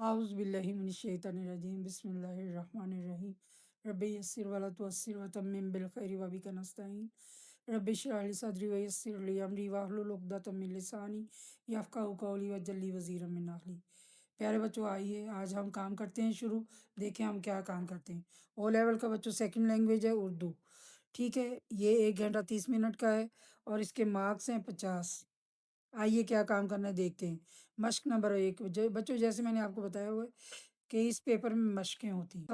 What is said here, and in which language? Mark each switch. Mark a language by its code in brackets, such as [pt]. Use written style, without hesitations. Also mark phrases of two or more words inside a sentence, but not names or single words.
[ar] أعوذ بالله من الشيطان الرجيم بسم الله الرحمن الرحيم رب يسر ولا تعسر وتمم بالخير وبك نستعين رب اشرح لي صدري ويسر لي أمري واحلل عقدة من لساني يفقهوا قولي واجعل وزيرا من أهلي. [hi] प्यारे बच्चों, आइए आज हम काम करते हैं शुरू। देखें हम क्या काम करते हैं। ओ लेवल का बच्चों [en] second language [hi] है उर्दू। ठीक है, ये 1 घंटा 30 मिनट का है और इसके मार्क्स हैं 50। आइए क्या काम करना है देखते हैं। मश्क नंबर 1 बच्चों, जैसे मैंने आपको बताया हुआ है कि इस पेपर में मश्कें होती हैं।